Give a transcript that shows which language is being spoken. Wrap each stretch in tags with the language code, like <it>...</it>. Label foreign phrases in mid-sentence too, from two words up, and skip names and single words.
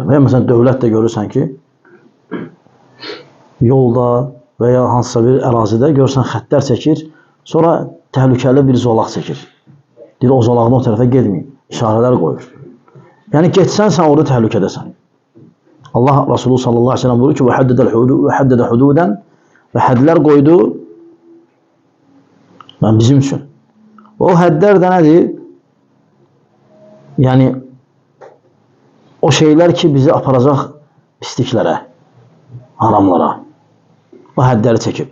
<az>Və ya məsələn, dövlət də görürsən ki, yolda və ya hansısa bir ərazidə görürsən, xətlər çəkir, sonra təhlükəli bir zolaq çəkir. Deyir, o zolaqdan o tərəfə gedməyin. İşarələr qoyur. Yəni, getsən, sən orada təhlükədəsən. Allah Resulü</az> <ar>صلى الله عليه وسلم</ar> <az>buyurur ki</az> <ar>وحدد حدودا</ar> <az>ve hədlər qoydu bizim üçün. O hədlər də nədir? Yəni o şeylər ki bizi aparacaq pisliklərə, haramlara. O hədləri çəkib.</az>